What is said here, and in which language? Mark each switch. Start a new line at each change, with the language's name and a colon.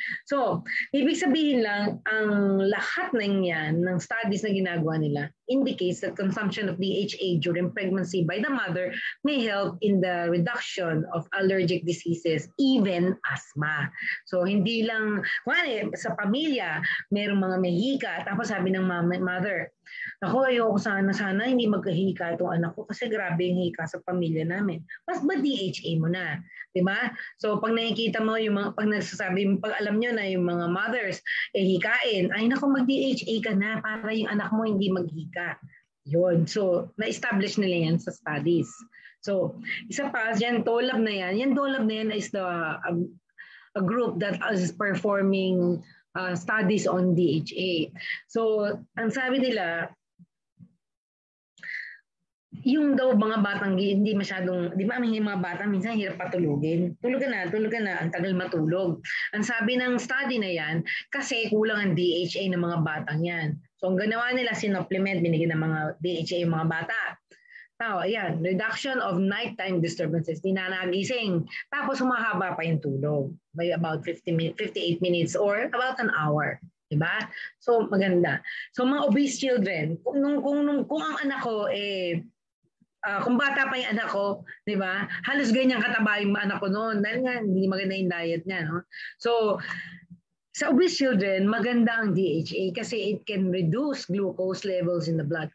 Filipino: So, ibig sabihin lang, ang lahat ng yan, ng studies na ginagawa nila,
English: indicates that consumption of DHA during pregnancy by the mother may help in the reduction of allergic diseases, even asthma.
Filipino: So, hindi lang, sa pamilya, mayroong mga may hika, tapos sabi ng mother, ako, ayoko sana hindi magkahika itong anak ko kasi grabe yung hika sa pamilya namin. Mas ba DHA mo na? Diba? So, pag nakikita mo, pag nagsasabi, pag alam nyo na yung mga mothers, hikain, ay naku, mag-DHA ka na para yung anak mo hindi maghika. Yun. So, na-establish nila yan sa studies. So, isa pa, yan, DOLAB na yan.
English: Yan, DOLAB na yan is a group that is performing studies on DHA.
Filipino: So, ang sabi nila, yung daw mga batang hindi masyadong, di ba yung mga bata minsan hirap patulugin. Tulog ka na, ang tagal matulog. Ang sabi ng study na yan, kasi kulang ang DHA ng mga batang yan. So ang ginawa nila, sinupplement, binigyan ng mga DHA yung mga bata. Ayan,
English: reduction of nighttime disturbances,
Filipino: di na nagising. Tapos humahaba pa yung tulog
English: by about 58 minutes or about an hour.
Filipino: Diba? So maganda. So mga obese children, kung ang anak ko kung bata pa yung anak ko, di ba? Halos ganyan kataba yung anak ko noon dahil nga hindi maganda yung diet niya, no?
English: So sa obese children,
Filipino: maganda ang DHA kasi
English: it can reduce glucose levels in the blood.